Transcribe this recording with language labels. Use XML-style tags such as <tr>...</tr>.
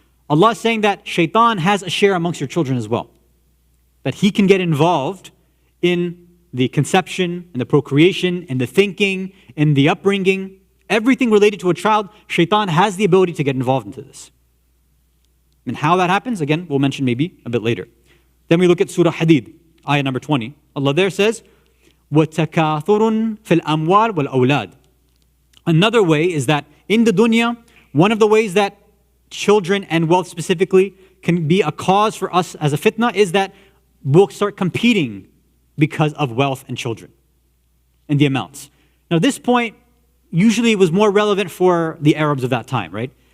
<en>Allah is saying that Shaitan has a share amongst your children as well. That he can get involved in the conception and the procreation and the thinking and the upbringing. Everything related to a child, Shaitan has the ability to get involved into this. And how that happens, again, we'll mention maybe a bit later. Then we look at Surah Hadid, ayah number 20. Allah there says,</en> <ar>وَتَكَاثُرٌ فِي الْأَمْوَالِ وَالْأَوْلَادِ.</ar> <en>Another way is that in the dunya, one of the ways that children and wealth specifically can be a cause for us as a fitna is that we'll start competing because of wealth and children and the amounts. Now this point usually was more relevant for the Arabs of that time, right?</en>